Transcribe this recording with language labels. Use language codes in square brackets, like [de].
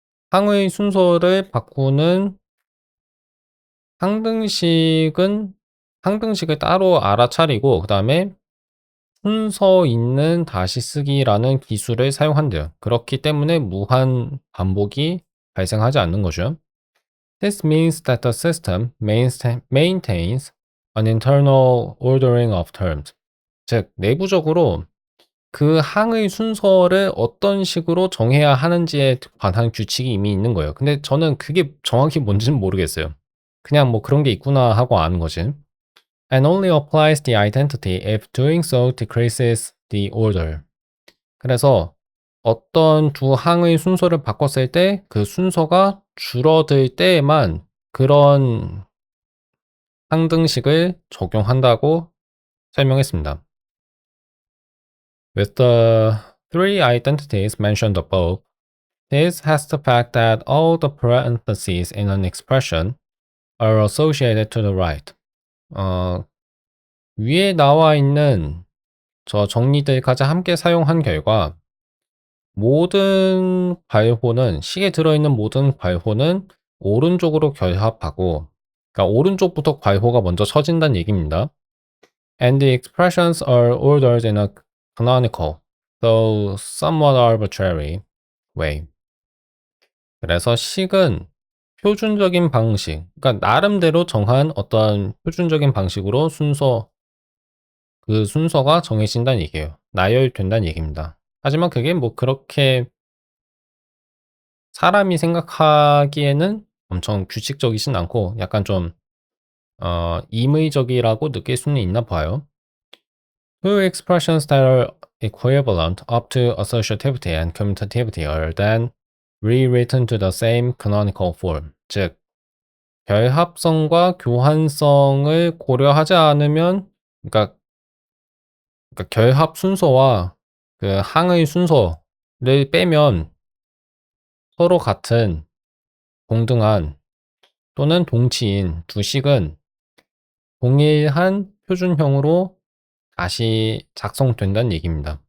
[ko] 항의 순서를 바꾸는 항등식을 따로 알아차리고 그다음에 순서 있는 다시 쓰기라는 기술을 사용한대요. 그렇기 때문에 무한 반복이 발생하지 않는 거죠. [en] This means that the system maintains an internal ordering of terms. [ko] 즉, 내부적으로 그 항의 순서를 어떤 식으로 정해야 하는지에 관한 규칙이 이미 있는 거예요. 근데 저는 그게 정확히 뭔지는 모르겠어요. 그냥 뭐 그런 게 있구나 하고 아는 거지. [en] And only applies the identity if doing so decreases the order. [ko] 그래서 어떤 두 항의 순서를 바꿨을 때 그 순서가 줄어들 때에만 그런 항등식을 적용한다고 설명했습니다. [en] With the three identities mentioned above, this has the fact that all the parentheses in an expression are associated to the right. [ko] 위에 나와 있는 저 정리들까지 함께 사용한 결과 모든 괄호는 식에 들어있는 모든 괄호는 오른쪽으로 결합하고, 그러니까 오른쪽부터 괄호가 먼저 쳐진다는 얘기입니다. [en] And the expressions are ordered in a canonical, though somewhat arbitrary way. [ko] 그래서 식은 표준적인 방식, 그러니까 나름대로 정한 어떤 표준적인 방식으로 그 순서가 정해진다는 얘기예요. 나열된다는 얘기입니다. 하지만 그게 뭐 그렇게 사람이 생각하기에는 엄청 규칙적이진 않고 약간 좀 임의적이라고 느낄 수는 있나 봐요. [en] Two expressions that are equivalent up to associativity and commutativity are then rewritten to the same canonical form. [ko] 즉, 결합성과 교환성을 고려하지 않으면, 그러니까, 결합 순서와 그 항의 순서를 빼면 서로 같은 동등한 또는 동치인 두 식은 동일한 표준형으로 다시 작성된다는 얘기입니다.